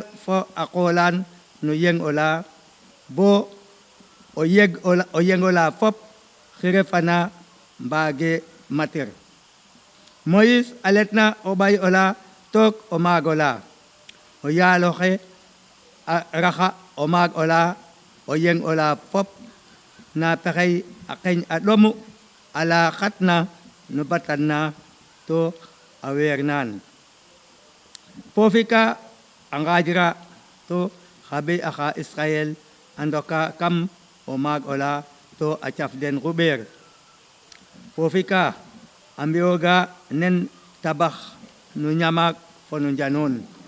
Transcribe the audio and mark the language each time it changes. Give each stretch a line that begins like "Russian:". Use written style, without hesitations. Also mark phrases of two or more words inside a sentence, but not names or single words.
Serer: fo a qoolaan no yeng ola bo o yeng ola fop xire fana mbaage matir Moïse a letna o ɓay ola took o maag ola o yaaloxe a raxa o maag ola o yeng ola fop na pexey a qeñ a ɗomu ala xatna no batan na to a weer naan foofi ka a ngaajra to xa ɓee axa Israel a ndoka kam o maag ola to a caf den xuɓeer foofi ka a mbi'ooga nen tabax no ñamaak fo no njanoon